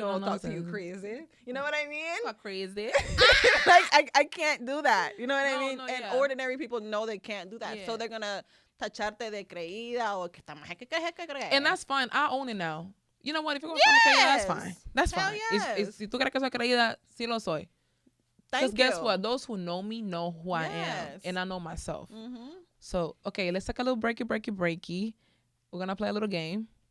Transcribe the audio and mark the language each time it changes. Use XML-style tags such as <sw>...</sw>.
<en>Talk to you crazy. You know what I mean? Not crazy. Like I can't do that. You know what I mean? And ordinary people know they can't do that. So they're gonna</en> <es>tacharte de creída</es> <en>or que and that's fine. I own it now. You know what? If you're going to be creída, that's fine. That's fine. Yes.</en> <es>Si tú crees que soy creída, sí lo soy.</es> <en>Because guess what? Those who know me know who I am. And I know myself. So, okay, let's take a little breaky. We're going to play a little game.</en>